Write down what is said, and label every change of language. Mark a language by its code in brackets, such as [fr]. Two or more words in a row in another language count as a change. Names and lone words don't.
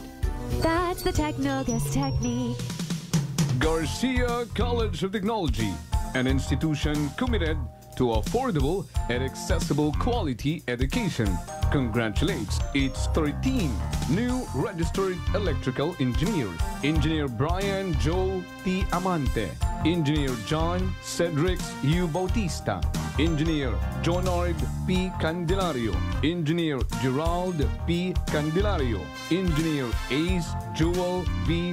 [en] That's the Technogas Technique. Garcia College of Technology, an institution committed to affordable and accessible quality education, congratulates its 13 new registered electrical engineers. Engineer Brian Joe T. Amante, Engineer John Cedric U. Bautista, Engineer Jonard P. Candelario, Engineer Gerald P. Candelario, Engineer Ace Jewel B.